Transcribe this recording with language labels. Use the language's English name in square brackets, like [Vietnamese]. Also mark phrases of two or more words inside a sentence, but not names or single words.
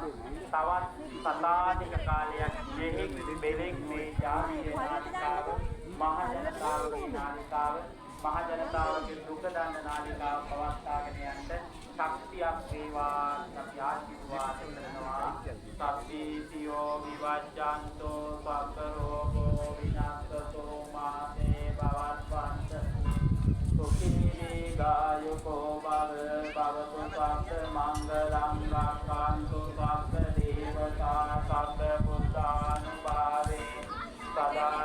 [Sinhala] තවත් සතානික කාලයක් මෙහි බෙලෙක් මේ ජාතිය නාලිකාව මහ ජනතාවගේ නාලිකාව මහ ජනතාවගේ දුක දන්න නාලිකාව පවත්වාගෙන යන්න ශක්තියක් වේවා. අපි ආශිර්වාද කරනවා. [Pali] සබ්බීතියෝ විවජ්ජන්තෝ සබ්බ රෝගෝ විනාශතෝ මාතේ භවත්වන්ත සුඛී ගායකෝ භව භවතු සබ්බ මංගලං රක්ඛන්තු සබ්බ දේවතා සබ්බ බුද්ධානුභාවේ සදා